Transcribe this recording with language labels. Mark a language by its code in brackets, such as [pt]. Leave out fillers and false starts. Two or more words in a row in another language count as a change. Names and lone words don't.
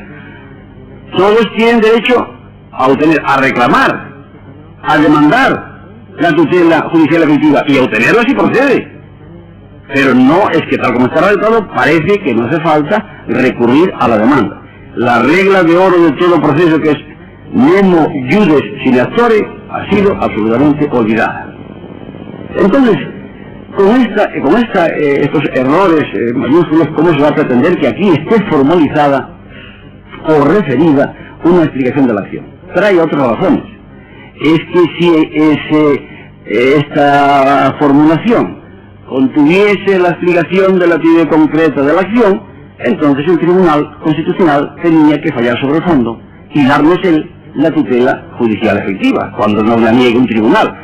[es] Todos tienen derecho a obtener, a reclamar, a demandar la tutela judicial efectiva y a obtenerla si procede. Pero no es que tal como está redactado parece que no hace falta recurrir a la demanda. La regla de oro de todo proceso, que es [la] nemo iudes sine actore, [es] ha sido absolutamente olvidada. Entonces, con estos errores mayúsculos, ¿cómo se va a pretender que aquí esté formalizada o referida una explicación de la acción? Trae otras razones. Es que si esta formulación contuviese la explicación de la actividad concreta de la acción, entonces el Tribunal Constitucional tenía que fallar sobre el fondo y darnos la tutela judicial efectiva, cuando nos la niegue un tribunal.